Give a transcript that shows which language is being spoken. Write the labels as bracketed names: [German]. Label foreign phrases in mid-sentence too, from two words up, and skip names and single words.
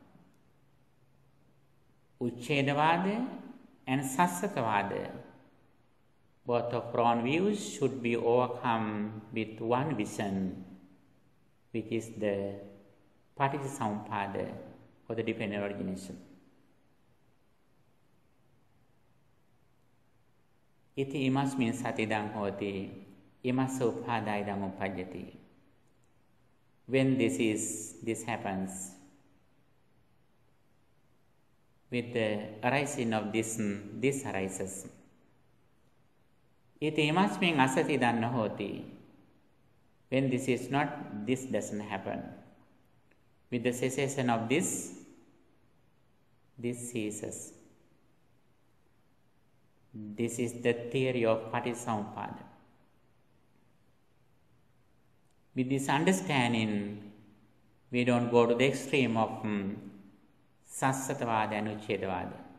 [English] Uchchedavada and sassatavada, both of wrong views, should be overcome with one vision, which is the paticcasamuppada, or the dependent origination. [Pali] Iti imasmin satidang hoti, imasa upadayidang upajjati. [English] When this happens, with the arising of this arises. [Pali] Iti imasmin asatidang hoti. [English] When this is not, this doesn't happen. With the cessation of this ceases. This is the theory of paticcasamuppada. With this understanding, we don't go to the extreme of sassatavada and uchchedavada.